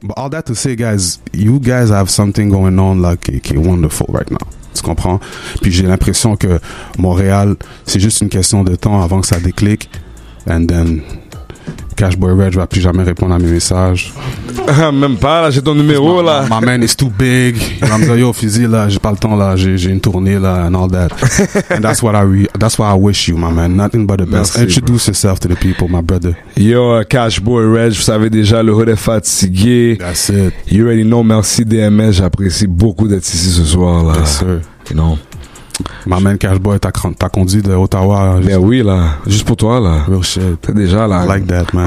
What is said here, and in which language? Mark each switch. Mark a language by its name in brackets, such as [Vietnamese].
[English] But all that to say, guys, you guys have something going on [French] là qui est [English] wonderful right now. [French] Tu comprends? Puis j'ai l'impression que Montréal, c'est juste une question de temps avant que ça déclique. [English] And then [French] Cashboy Reg va plus jamais répondre à mes messages. Même pas, là, j'ai ton numéro, là. [English] My man is too big. [French] Il va me dire, yo, Fizzy, là, j'ai pas le temps, là, j'ai une tournée, là, [English] and all that. And that's what I wish you, my man. Nothing but the best. [French] Merci, [English] Introduce yourself to the people, my brother. [French] Yo, Cashboy Reg, vous savez déjà, le hood est fatigué. [English] That's it. You already know, [French] merci DMS, j'apprécie beaucoup d'être ici ce soir, là. [English] Yes, sir. You know. My man [French] Cashboy, t'as conduit de Ottawa. Ben oui, là. Juste pour toi, là. [English] Real shit. [French] T'es déjà, là. [English] I like that, man.